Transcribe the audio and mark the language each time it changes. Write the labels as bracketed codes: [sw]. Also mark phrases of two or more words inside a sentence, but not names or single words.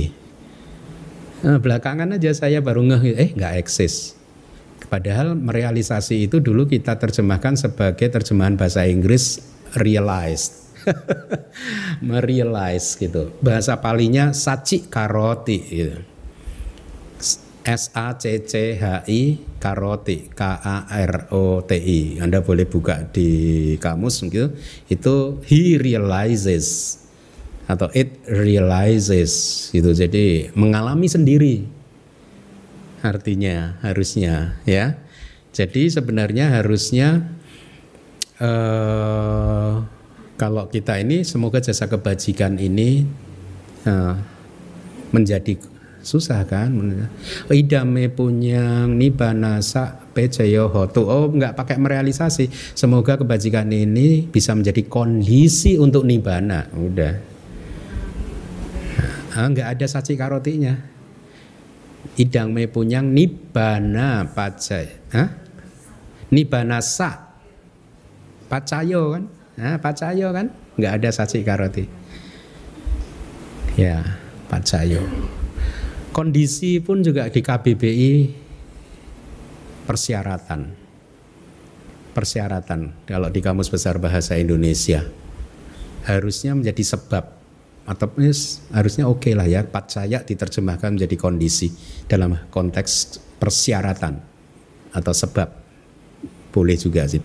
[id] Nah, belakangan aja saya baru nggak eksis. Padahal merealisasi itu dulu kita terjemahkan sebagai terjemahan bahasa Inggris realized. Merealize gitu. Bahasa palinya [pi] saci karoti [id] gitu. [pi] SACCHI karoti KAROTI. [id] Anda boleh buka di kamus gitu. Itu [en] he realizes [id] atau [en] it realizes [id] gitu. Jadi mengalami sendiri artinya harusnya ya. Jadi sebenarnya harusnya kalau kita ini semoga jasa kebajikan ini menjadi susah kan, [pi] idame punyang nibbana sa pejayo hotu. [id] Oh, nggak pakai merealisasi. Semoga kebajikan ini bisa menjadi kondisi untuk nibbana. Udah, nggak ada [pi] saci karotinya. Idang me punyang nibbana pacay, nibbana sa pacayo kan, pacayo kan, [id] nggak ada [pi] saci karoti. [id] Ya, pacayo. Kondisi pun juga di KBBI persyaratan kalau di Kamus Besar Bahasa Indonesia harusnya menjadi sebab atau harusnya oke lah ya, pacaya diterjemahkan menjadi kondisi dalam konteks persyaratan atau sebab boleh juga sih.